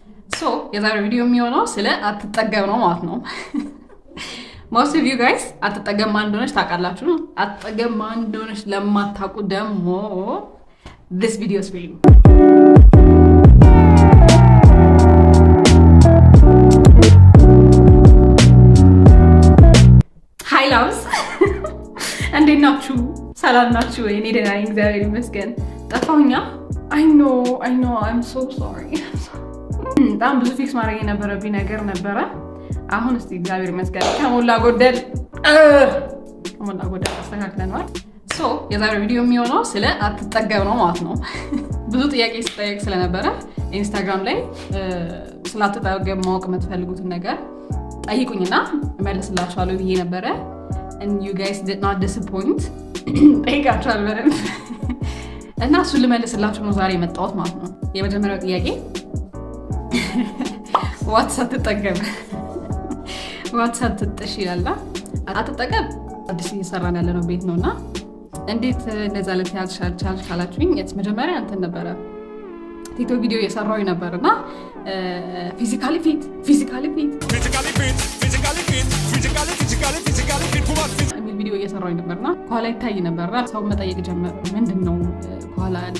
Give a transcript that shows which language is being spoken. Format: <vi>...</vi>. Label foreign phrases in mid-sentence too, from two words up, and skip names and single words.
<am>የዛሬው ቪዲዮ የሚሆነው ስለ አትጠገብ ነው ማለት ነው።</am> <en>most of you guys</en> <am>አትጠገብ ማን እንደሆነች ታውቃላችሁ። አትጠገብ ማን እንደሆነች ለማታውቁ ደግሞ</am> <en>this video is for you. Hi loves.</en> <am>እንዴት ናችሁ? ሰላም ናችሁ? እኔ ደህና ነኝ እግዚአብሔር ይመስገን። ጠፋሁኛ?</am> <en>I know I'm so sorry.</en> <am>በጣም ብዙ ፊክስ ማድረግ የነበረብኝ ነገር ነበረ። አሁን እስቲ እግዚአብሔር ይመስገን ከሞላ ጎደል አስተካክለናል። የዛሬው ቪዲዮ የሚሆነው ስለ አትጠገብ ነው ማለት ነው። ብዙ ጥያቄ ስጠየቅ ስለነበረ ኢንስታግራም ላይ ስለ አትጠገብ ማወቅ የምትፈልጉትን ነገር ጠይቁኝና እመልስላችኋለሁ ብዬ ነበረ።</am> <en>and you guys did not disappoint.</en> <am>ጠይቃችኋል በደንብ እና እሱን ልመልስላችሁ ነው ዛሬ የመጣሁት ማለት ነው። የመጀመሪያው ጥያቄ ዋትስ አትጠገብ ዋትስ አትጥሽ ይላል። አትጠገብ አዲስ እየሰራን ያለነው ቤት ነውና እንዴት እንደዛ ለተያዝ ቻልሽ ካላችሁኝ መጀመሪያ እንትን ነበረ ቲክቶክ ቪዲዮ እየሰራሁኝ ነበርና ፊዚካሊ ፊት የሚል ቪዲዮ እየሰራሁኝ ነበርና ከኋላ ይታይ ነበርና ሰው መጠየቅ ጀመረ። ምንድነው ከኋላ ያለው?</am>